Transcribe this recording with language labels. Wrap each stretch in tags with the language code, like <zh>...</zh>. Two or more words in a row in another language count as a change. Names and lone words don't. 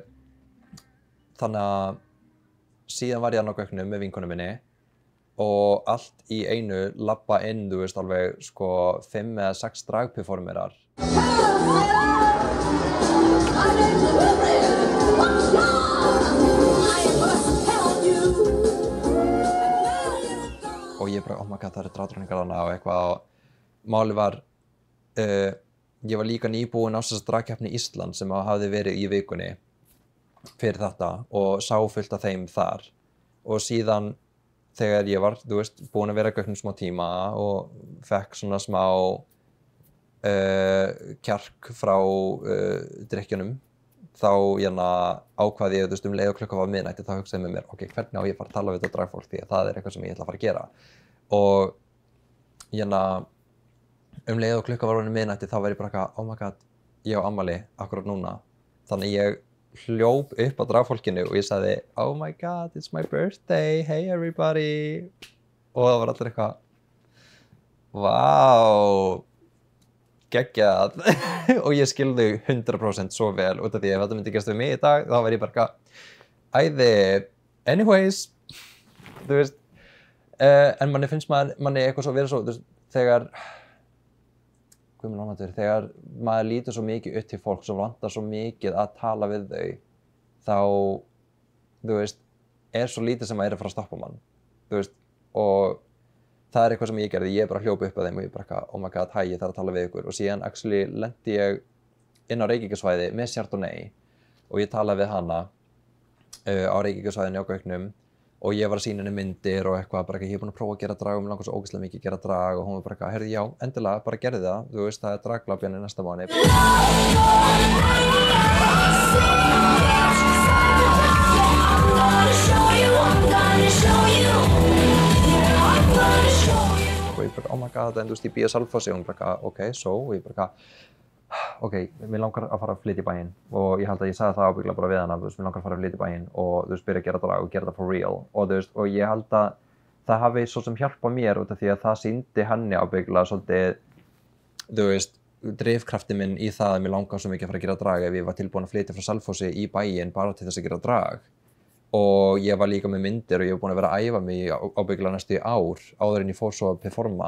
<is>Þannig að síðan var ég á Gauknum með vinkonu minni og allt í einu labba inn, alveg 5 eða 6 dragperformerar. Og ég bara,</is> <en>oh my god,</en> <is>það eru dragdrottningar þarna og eitthvað og málið var, ég var líka nýbúinn á þessa dragkeppni Ísland sem hafði verið í vikunni fyrir þetta og sá fullt af þeim þar og síðan þegar ég var, búinn að vera í Gauknum smá tíma og fekk svona smá kjark frá drykkjunum, þá ákvað ég, leið og klukkan var miðnætti, þá hugsaði með mér, ok, hvernig á ég að fara að tala við þetta dragfólk því að það eitthvað sem ég ætla að fara að gera. Og leið og klukkan var orðin miðnætti, þá var ég bara eitthvað,</is> <en>oh my god,</en> <is>ég á afmæli akkurat núna. Þannig ég hljóp upp á dragfólkinu og ég sagði,</is> <en>oh my god, it's my birthday, hey everybody.</en> <is>Og það var allir eitthvað, wow, geggjað. Og ég skilði 100% svo vel út af því að ef þetta myndi gerast við mig í dag, þá var ég bara æði, anyways, en manni finnst manni eitthvað svo verið svo, þegar þegar maður lítur svo mikið upp til fólk sem vantar svo mikið að tala við þau, þá, svo lítið sem að fara að stoppa mann, og það eitthvað sem ég gerði, ég bara hljóp upp að þeim og ég bara,</is> <en>oh my god,</en> <is>hæ, ég þarf að tala við ykkur, og síðan actually lendi ég inn á Reykjavíkursvæði með Chardonnay og ég talaði við hana á Reykjavíkursvæðinu á Gauknum og ég var að sýna henni myndir og eitthvað, bara ég er búinn að prófa að gera drag og mér langar svo ógeðslega mikið að gera drag og hún var bara, heyrðu, já, endilega, bara gerði það, það draglabbjan í næsta mánuði. Og ég bara,</is> <en>oh my god,</en> <is>en ég býð á Selfossi og hún bara, ok, og ég bara, ok, mér langar að fara að flytja í bæinn og ég held að ég sagði það ábyggilega bara við hana, mér langar að fara að flytja í bæinn og byrja að gera drag og gera það</is> <en>for real</en> <is>og ég held að það hafi svo sem hjálpað mér út af því að það sýndi henni ábyggilega svolítið, drifkrafti minn í það að mér langar svo mikið að fara að gera drag ef ég var tilbúin að flytja frá Selfossi í bæinn bara til þess að gera drag og ég var líka með myndir og ég var búin að vera að æfa mig ábyggilega næstu í ár áður en ég fór svo að performa.</is>